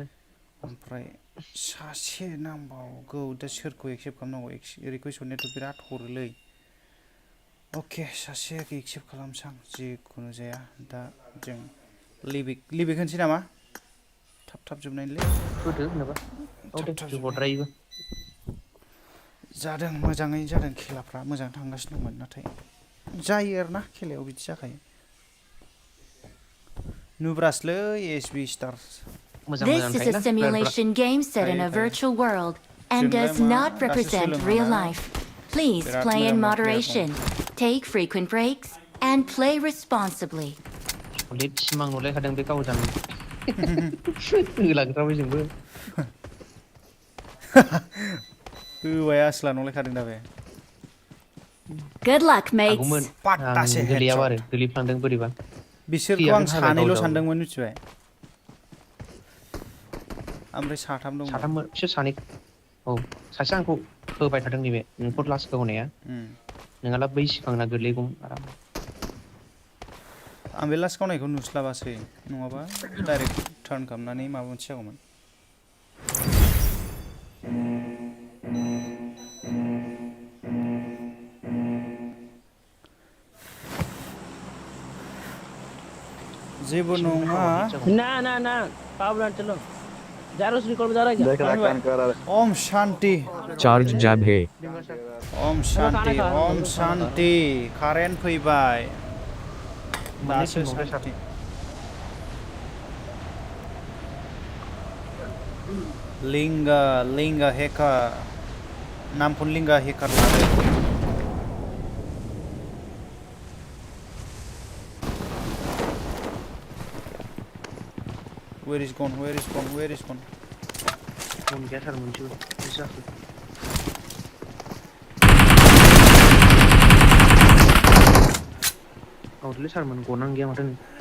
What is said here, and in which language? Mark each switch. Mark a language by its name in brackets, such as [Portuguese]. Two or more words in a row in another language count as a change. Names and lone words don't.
[Bodo] ओमफ्राय सासे नांबावगौ दा सोरखौ एक्सेप्ट खालामनांगौ रिकुवेस्ट हरनायाथ' बिराद हरोलै अके सासे एक्सेप्ट खालामसां जिखुनु जाया दा जों लिबिक होनसै नामा थाब जोबनायलै होदो होनोबा औ दे हरद्रायोबो जादों मोजाङै जादों खेलाफ्रा मोजां थांगासिनो दंमोन नाथाय जायो आरोना खेलायाव बिदि जाखायो नुब्रासलै एसबि स्टार्स [English] This is a simulation game set in a virtual world and does not represent real life. Please play in moderation, take frequent breaks, and play responsibly. [Bodo] लेट सिमां नुलायखादों बे गावजों होलांग्राबाय जोंबो होबाय आसला नंलायखादों दा बे [English] Good luck, mates. [Bodo] आगौमोन पाट्टासे गोलैयाबो आरो गोलैफ्लांदों बोरैबा बिसोरखौ आं सानैल' सानदोंमोन मिथिबाय ओमफ्राय साथाम दंमोन साथाममोन बिसोर सानै औ सासे आंखौ होबाय थादों नैबे नोंखौ लास्ट होनाया नोंहाला बै सिगांना गोलैगौमोन आराम आं बे लास्ट गावनायखौ नुस्लाबासै नङाबा डाइरेक्ट टार्न खालामनानै माबा मोनसे जागौमोन जेबो नङा [Hindi] ना पावला चलो जारो रिकॉर्ड बजा रहा है क्या ओम शांति चार्ज जैब है ओम शांति [Bodo] कारेन्ट फैबाय दासो शांति लिंगा हेकार नामखौ लिंगा हेकार लादो [English] Where is gone? [Bodo] गया सार मोनसेबो जाखो गावदोलै सारमोन गनां गैया माथो